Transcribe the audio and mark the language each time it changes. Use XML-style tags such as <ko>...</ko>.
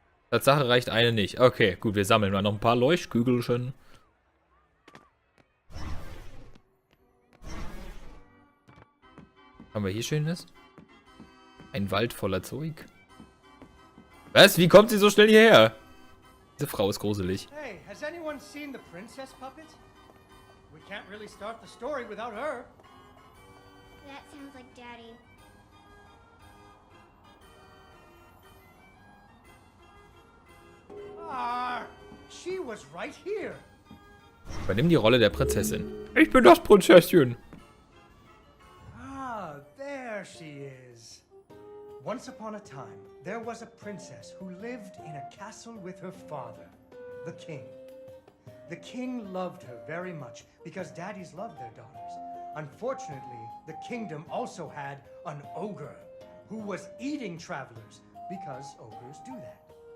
<de>Tatsache reicht eine nicht. Okay, gut, wir sammeln mal noch ein paar Leuchtkügelchen. Haben wir hier Schönes? Ein Wald voller Zeug. Was? Wie kommt sie so schnell hierher? Diese Frau ist gruselig.</de> <en>Hey, has anyone seen the princess puppet? We can't really start the story without her. That sounds like Daddy. Ah, she was right here.</en> <de>Übernimm die Rolle der Prinzessin. Ich bin das Prinzesschen.</de> <en>Ah, there she is. Once upon a time, there was a princess who lived in a castle with her father, the king. The king loved her very much because daddies loved their daughters. Unfortunately, the kingdom also had an ogre who was eating travelers because ogres do that.</en>